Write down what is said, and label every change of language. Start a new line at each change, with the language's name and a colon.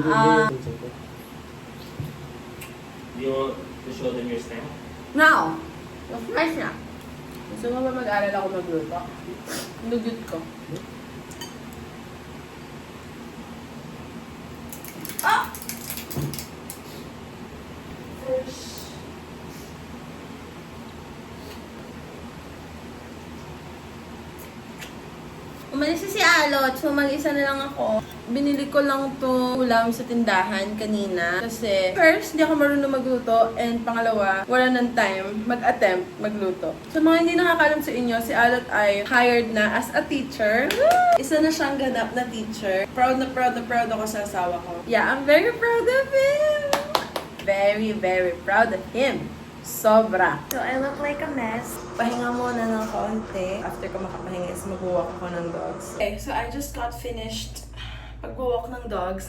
English: Do you want to show them your snack? No. Of course
Filipino: na. Gusto mo ba mag-aral ako magluto? Nugot ko. Ah! Umalis si Alot, so mag-isa na lang ako. Binili ko lang to ulam sa tindahan kanina. Kasi
English: first,
Filipino: hindi ako marunong magluto. And pangalawa, wala ng time mag-attempt magluto. Sa mga hindi nakakalam sa inyo, si Alot ay
English: hired na as a teacher.
Filipino: Isa na siyang ganap na teacher. Proud na proud ako sa asawa ko.
English: Yeah, I'm very proud of him! Very, very proud of him.
Filipino: Sobra.
English: So, I look like a mess.
Filipino: Pahinga muna ng konti.
English: After ko makapahinga is mag-walk ako ng dogs. Okay, so I just got finished
Filipino: pag-walk ng
English: dogs.